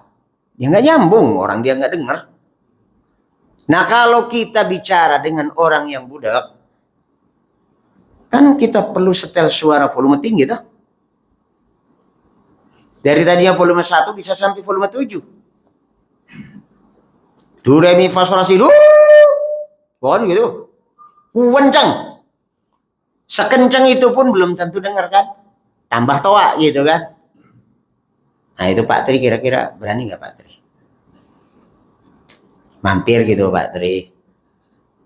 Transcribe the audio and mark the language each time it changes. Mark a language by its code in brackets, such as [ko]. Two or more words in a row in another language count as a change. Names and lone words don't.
[id] Dia nggak nyambung, orang dia nggak dengar. Nah kalau kita bicara dengan orang yang budak, kan kita perlu setel suara volume tinggi tuh. Dari tadinya volume 1 bisa sampai volume 7. Do, re, mi, fa, sol, la, si, do. Pohon gitu. Kencang. Sekencang itu pun belum tentu dengar kan. Tambah toa gitu kan. Nah itu Pak Tri kira-kira berani nggak Pak Tri? Mampir gitu Pak Tri.